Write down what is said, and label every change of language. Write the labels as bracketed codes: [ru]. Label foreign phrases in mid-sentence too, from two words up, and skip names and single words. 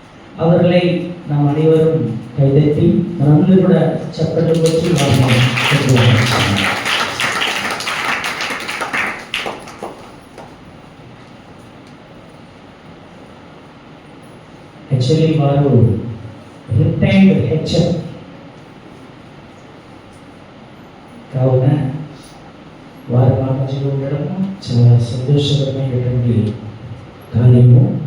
[ta] அவர்களை நாம் அனைவரும் கைதட்டி நன்கு கூட சப்பட்டம் வச்சு [te] యాక్చువల్లీ వారు [en] retired HM [te] కావున వారి మా మధ్యలో ఉండడం చాలా సంతోషకరమైనటువంటి కార్యము.